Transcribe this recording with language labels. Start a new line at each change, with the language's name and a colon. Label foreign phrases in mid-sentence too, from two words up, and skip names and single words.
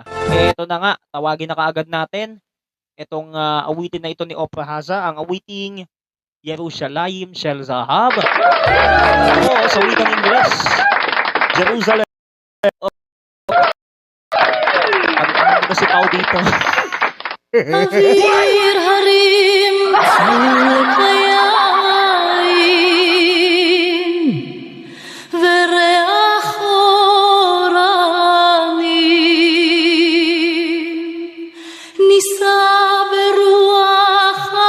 Filipino: Ito na nga, tawagin na kaagad natin itong awitin na ito ni Ofra Haza, ang awiting Yerushalayim Shel Zahab. Sa wikang Ingles, Jerusalem. Ano ba si Pao dito?
Hebrew: אוויר הרים צלק היין וריח אורנים נישא ברוח